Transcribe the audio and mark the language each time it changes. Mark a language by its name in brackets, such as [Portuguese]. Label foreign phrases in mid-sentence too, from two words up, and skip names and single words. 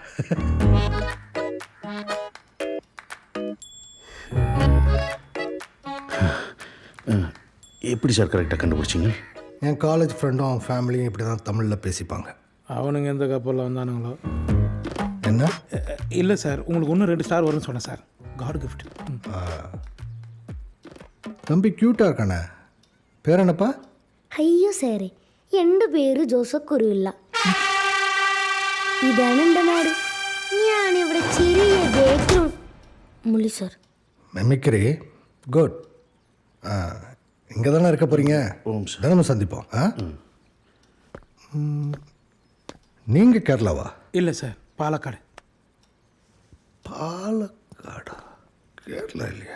[Tamil] எப்படி சார் கரெக்டாக கண்டுபிடிச்சிங்க? என் காலேஜ் ஃப்ரெண்டும் அவன் ஃபேமிலியும் இப்படி தான் தமிழில் பேசிப்பாங்க. அவனுங்க எந்த கப்பலில் வந்தானுங்களோ. என்ன? இல்லை சார், உங்களுக்கு இன்னும் 2 ஸ்டார் வரும்னு சொன்னேன் சார். [English] God gift. [Tamil] தம்பி க்யூட்டாக இருக்கானே, பேர் என்னப்பா? [Malayalam] അയ്യോ സാറേ, എൻ്റെ പേര് ജോസഫ് കുരുവില്ല. ഇതാണ് എൻ്റെ നാട്. ഞാനിവിടെ ചെറിയ ബേക്കറി മുള്ളി സാർ. [English] mimicry good. [Tamil] இங்கே தானே இருக்க போகிறீங்க? ஓம் சார். தினமும் சந்திப்போம். நீங்கள் கேரளாவா? இல்லை சார், பாலக்காடு. பாலக்காடா? கேரளா இல்லையா?